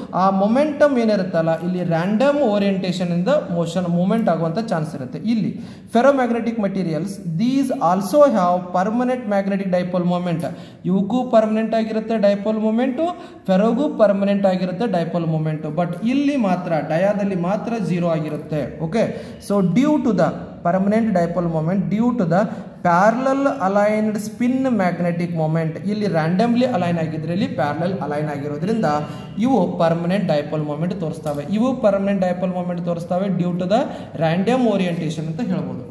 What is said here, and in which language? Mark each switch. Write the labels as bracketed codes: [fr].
[kn] ಆ ಮೊಮೆಂಟಮ್ ಏನಿರುತ್ತಲ್ಲ ಇಲ್ಲಿ random orientation ಇಂದ ಮೂವ್ಮೆಂಟ್ ಆಗುವಂಥ ಚಾನ್ಸ್ ಇರುತ್ತೆ. ಇಲ್ಲಿ [en] Ferromagnetic materials these also have permanent magnetic dipole moment. [kn] ಇವಕ್ಕೂ permanent ಆಗಿರುತ್ತೆ ಡೈಪೋಲ್ ಮೂಮೆಂಟು, ಫೆರೋಗೂ ಪರ್ಮನೆಂಟ್ ಆಗಿರುತ್ತೆ ಡೈಪೋಲ್ ಮೂಮೆಂಟು. ಬಟ್ ಇಲ್ಲಿ ಮಾತ್ರ ಡಯಾದಲ್ಲಿ ಮಾತ್ರ ಜೀರೋ ಆಗಿರುತ್ತೆ. [en] Okay, so due to the permanent dipole moment due to the parallel aligned spin magnetic moment. [kn] ಇಲ್ಲಿ randomly align ಆಗಿದ್ರೆ ಇಲ್ಲಿ parallel align ಆಗಿರೋದ್ರಿಂದ ಇವು permanent dipole moment ತೋರಿಸ್ತವೆ. ಇವು permanent dipole moment ತೋರಿಸ್ತವೆ [en] due to the random orientation [kn] ಅಂತ ಹೇಳ್ಬೋದು.